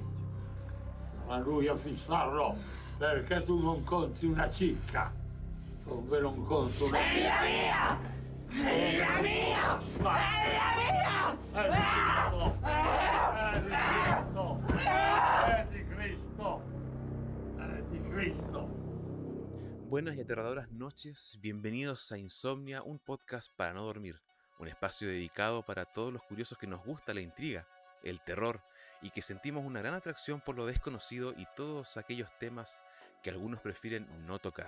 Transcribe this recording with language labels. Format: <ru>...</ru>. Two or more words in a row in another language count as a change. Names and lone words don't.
<it>Ma lui a fissarlo, perché tu non conti una cicca. Come non conto una È la mia! È la mia! È la mia! È di Cristo! È di Cristo!</it> <es>Buenas y aterradoras noches, bienvenidos a Insomnia, un podcast para no dormir, un espacio dedicado para todos los curiosos que nos gusta la intriga, el terror y que sentimos una gran atracción por lo desconocido y todos aquellos temas que algunos prefieren no tocar.</es>